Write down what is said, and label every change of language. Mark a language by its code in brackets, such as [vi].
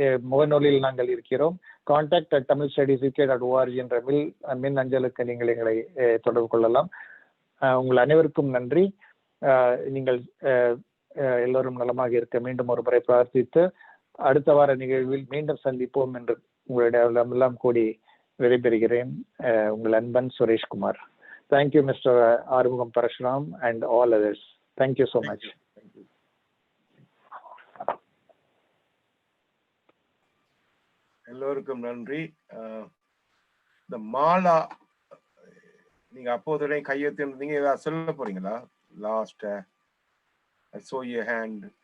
[ta] முகநூலில் நாங்கள் இருக்கிறோம். contact@TamilStudiesUK.org என்ற மின் அஞ்சலுக்கு நீங்கள் எங்களை தொடர்பு கொள்ளலாம். உங்கள் அனைவருக்கும் நன்றி. நீங்கள் எல்லோரும் நலமாக இருக்க மீண்டும் ஒரு முறை பிரார்த்தித்து அடுத்த வார நிகழ்வில் மீண்டும் சந்திப்போம் என்று உங்களிடம் கூடி விடைபெறுகிறேன். உங்கள் அன்பன் Sureshkumar. [en] Thank you, Mr. Armoogum Parsuramen and all others. Thank you so much. Thank you. [ta] எல்லோருக்கும் நன்றி. இந்த மாலா நீங்க அப்போதுடைய கையெழுத்து இருந்தீங்க, ஏதாவது சொல்ல போறீங்களா? [en] Last I saw your hand.